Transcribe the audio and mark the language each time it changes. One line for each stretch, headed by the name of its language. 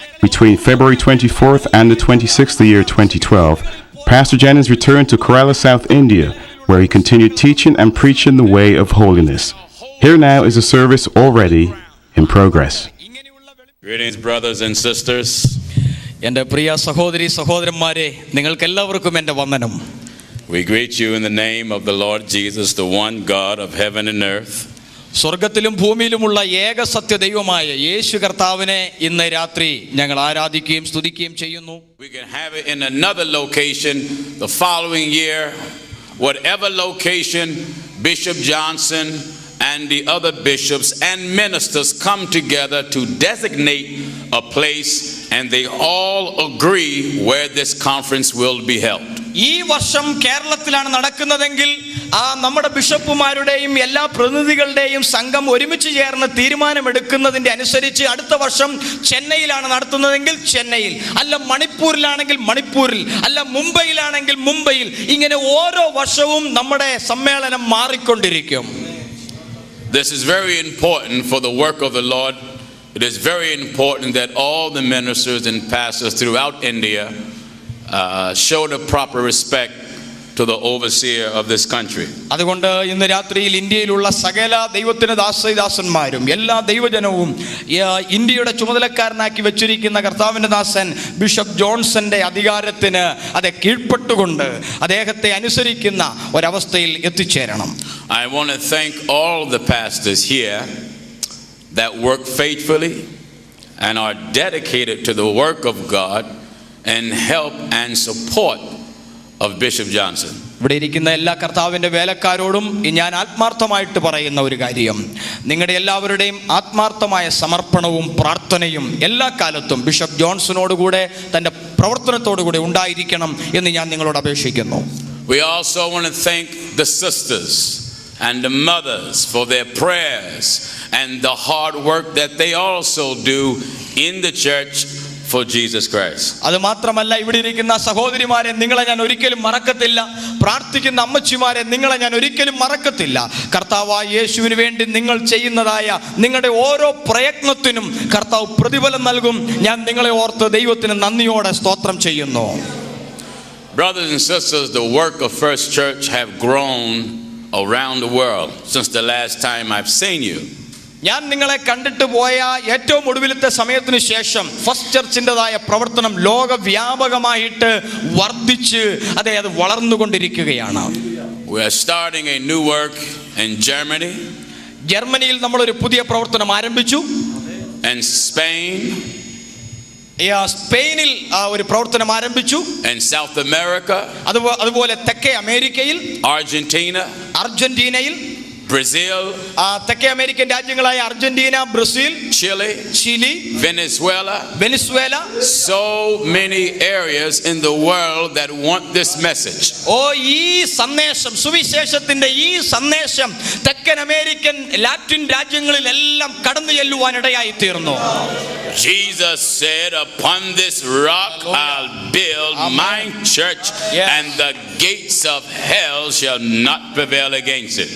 English: Between February 24th and the 26th of the year 2012, Pastor Jennings returned to Kerala, South India, where he continued teaching and preaching the way of holiness. Here now is a service already in progress. Greetings, brothers and sisters.
Malayalam: എൻ്റെ പ്രിയ സഹോദരി സഹോദരന്മാരെ, നിങ്ങൾക്കെല്ലാവർക്കും എൻ്റെ വന്ദനം.
English: We greet you in the name of the Lord Jesus, the one God of heaven and earth.
Malayalam: സ്വർഗത്തിലും ഭൂമിയിലുമുള്ള ഏക സത്യ ദൈവമായ യേശു കർത്താവിനെ ഇന്ന് രാത്രി ഞങ്ങൾ ആരാധിക്കുകയും സ്തുതിക്കുകയും ചെയ്യുന്നു.
English: We can have it in another location the following year, whatever location Bishop Johnson and the other bishops and ministers come together to designate a place, and they all agree where this conference will be held.
Malayalam: ഈ വർഷം കേരളത്തിലാണ് നടക്കുന്നതെങ്കിൽ നമ്മുടെ ബിഷപ്പുമാരുടെയും എല്ലാ പ്രതിനിധികളുടെയും സംഘം ഒരുമിച്ച് ചേർന്ന് തീരുമാനമെടുക്കുന്നതിൻ്റെ അനുസരിച്ച് അടുത്ത വർഷം ചെന്നൈയിലാണ് നടത്തുന്നതെങ്കിൽ ചെന്നൈയിൽ, അല്ല മണിപ്പൂരിലാണെങ്കിൽ മണിപ്പൂരിൽ, അല്ല മുംബൈയിലാണെങ്കിൽ മുംബൈയിൽ. ഇങ്ങനെ ഓരോ വർഷവും നമ്മുടെ സമ്മേളനം മാറിക്കൊണ്ടിരിക്കും.
English: This is very important for the work of the Lord. It is very important that all the ministers and pastors throughout India show the proper respect to the overseer of this country.
Malayalam: അതുകൊണ്ട് ഇന്ന് രാത്രിയിൽ ഇന്ത്യയിലുള്ള സകല ദൈവത്തിന് ദാസന്മാരും എല്ലാ ദൈവജനവും ഇന്ത്യയുടെ ചുമതലക്കാരനാക്കി വെച്ചിരിക്കുന്ന കർത്താവിൻ്റെ ദാസൻ ബിഷപ്പ് ജോൺസന്റെ അധികാരത്തിന് അത് കീഴ്പ്പെട്ടുകൊണ്ട് അദ്ദേഹത്തെ അനുസരിക്കുന്ന ഒരവസ്ഥയിൽ എത്തിച്ചേരണം.
English: I want to thank all the pastors here that work faithfully and are dedicated to the work of God and help and support of Bishop Johnson.
Malayalam: ഇവിടെ ഇരിക്കുന്ന എല്ലാ കർത്താവിൻ്റെ വേലക്കാരോടും ഞാൻ ആത്മാർത്ഥമായിട്ട് പറയുന്ന ഒരു കാര്യം, നിങ്ങളുടെ എല്ലാവരുടെയും ആത്മാർത്ഥമായ സമർപ്പണവും പ്രാർത്ഥനയും എല്ലാ കാലത്തും ബിഷപ്പ് ജോൺസനോടുകൂടെ തൻ്റെ പ്രവർത്തനത്തോടുകൂടെ ഉണ്ടായിരിക്കണം എന്ന് ഞാൻ നിങ്ങളോട് അപേക്ഷിക്കുന്നു.
English: We also want to thank the sisters and the mothers for their prayers and the hard work that they also do in the church for Jesus Christ.
Malayalam: അത് മാത്രമല്ല, ഇവിടെ ഇരിക്കുന്ന സഹോദരിമാരെ നിങ്ങളെ ഞാൻ ഒരിക്കലും മറക്കത്തില്ല. പ്രാർത്ഥിക്കുന്ന അമ്മച്ചിമാരെ നിങ്ങളെ ഞാൻ ഒരിക്കലും മറക്കത്തില്ല. കർത്താവായ യേശുവിന് വേണ്ടി നിങ്ങൾ ചെയ്യുന്നതായ നിങ്ങളുടെ ഓരോ പ്രയത്നത്തിനും കർത്താവ് പ്രതിഫലം നൽകും. ഞാൻ നിങ്ങളെ ഓർത്ത് ദൈവത്തിന് നന്ദിയോടെ സ്തോത്രം ചെയ്യുന്നു.
English: Brothers and sisters, the work of First Church have grown around the world since the last time I've seen you.
Malayalam: ഞാൻ നിങ്ങളെ കണ്ടിട്ട് പോയ ഏറ്റവും ഒടുവിലത്തെ സമയത്തിന് ശേഷം ഫസ്റ്റ് ചർച്ചിൻ്റെതായ പ്രവർത്തനം ലോകവ്യാപകമായിട്ട് വർദ്ധിച്ച് അത് വളർന്നുകൊണ്ടിരിക്കുകയാണ്.
English: We are starting a new work in Germany.
Malayalam: ജർമ്മനിയിൽ നമ്മളൊരു പുതിയ പ്രവർത്തനം ആരംഭിച്ചു.
English: And Spain.
Malayalam: സ്പെയിനിൽ ഒരു പ്രവർത്തനം ആരംഭിച്ചു.
English: And South America.
Malayalam: അതുപോലെ തെക്കേ അമേരിക്കയിൽ,
English: Argentina.
Malayalam: അർജന്റീനയിൽ,
English: Brazil,
Malayalam: തെക്കേ American രാജ്യങ്ങളായ Argentina, Brazil,
English: Chile,
Malayalam: Chile,
English: Venezuela,
Malayalam: Venezuela.
English: so many areas in the world that want this message.
Malayalam: ഈ സന്ദേശം, സുവിശേഷത്തിന്റെ ഈ സന്ദേശം തെക്കൻ അമേരിക്കൻ, ലാറ്റിൻ രാജ്യങ്ങളിലെല്ലാം കടന്നു ചെല്ലുവാനിടയായി തീർന്നു.
English: Jesus said, upon this rock I'll build my church, and the gates of hell shall not prevail against it.